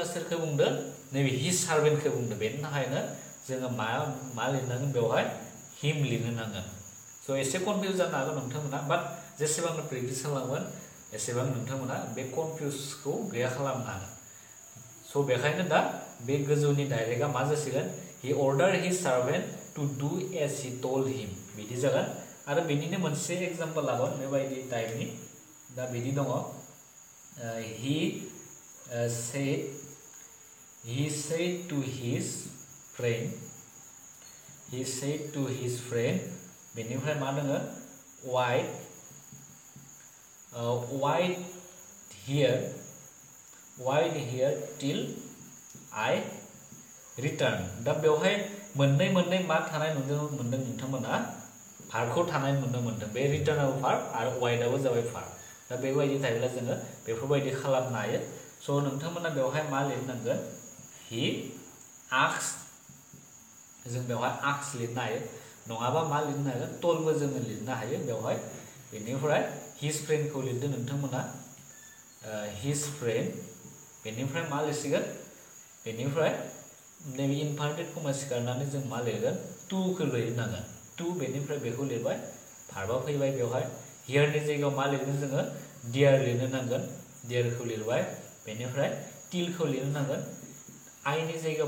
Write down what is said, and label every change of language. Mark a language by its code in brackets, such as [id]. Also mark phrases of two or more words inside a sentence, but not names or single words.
[brx] सोरखौ बुंदों नैबे हि सार्भेन्टखौ बुंदों बेनि थाखायनो जोङो मा लिरनांगोन बेवहाय हिम लिरनो नांगोन स' एसे कनफिउज जानो हागौ नोंथांमोना बाट जेसेबांनो प्रेक्टिस खालामगोन एसेबां नोंथांमोना बे कनफिउजखौ गैया खालामनो हागोन स' बेखायनो दा बे गोजौनि डाइरेक्टआ मा जासिगोन [en] he order his servant to do as he told him [brx] बिदि जागोन आरो बेनिनो मोनसे एग्जाम्पल लागोन बेबायदि टाइपनि दा बिदि दङ [en] he said to his friend [brx] बेनिफ्राय मा दङ [en] wait here till I return [brx] दा बेवहाय मोननै मा थानाय मोनदों नोंथांमोना भार्बखौ थानाय नुनो मोनदों बे रिटार्नआबो भार्ब आरो वाइटआबो जाबाय भार्ब दा बेबायदि थायोब्ला जोङो बेफोरबायदि खालामनो हायो स' नोंथांमोना बेवहाय मा लिरनांगोन [en] he asked [brx] जों बेवहाय आस्क लिरनो हायो नङाबा मा लिरनो हागोन टलबो जोङो लिरनो हायो बेवहाय बेनिफ्राय हिज फ्रेन्डखौ लिरदो नोंथांमोना [en] his friend [brx] बेनिफ्राय मा लिरसिगोन बेनिफ्राय नैबे इनभार्टेड कमा सिखारनानै जों मा लिरगोन टुखौ लिरनांगोन टु बेनिफ्राय बेखौ लिरबाय भार्बा फैबाय बेवहाय हियारनि जायगायाव मा लिरगोन जोङो डियार लिरनो नांगोन डियारखौ लिरबाय बेनिफ्राय टिलखौ लिरनो नांगोन आइनि जायगायाव